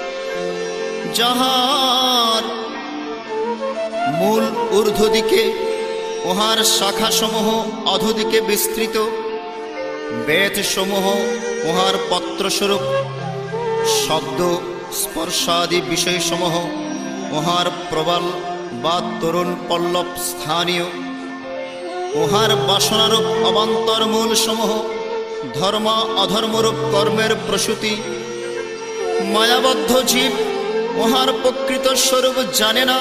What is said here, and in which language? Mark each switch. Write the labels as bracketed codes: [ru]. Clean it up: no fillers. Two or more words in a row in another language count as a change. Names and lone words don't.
[bn] যাহার মূল ঊর্ধ্ব দিকে উহার শাখা সমূহ অধোদিকে বিস্তৃত, বেদ সমূহ উহার পত্র স্বরূপ, শব্দ স্পর্শাদি বিষয়সমূহ উহার প্রবল বা তরুণ পল্লব স্থানীয়, উহার বাসনারূপ অবান্তর মূলসমূহ ধর্ম অধর্মরূপ কর্মের প্রসূতি। মায়াবদ্ধ জীব উহার প্রকৃত স্বরূপ জানে না।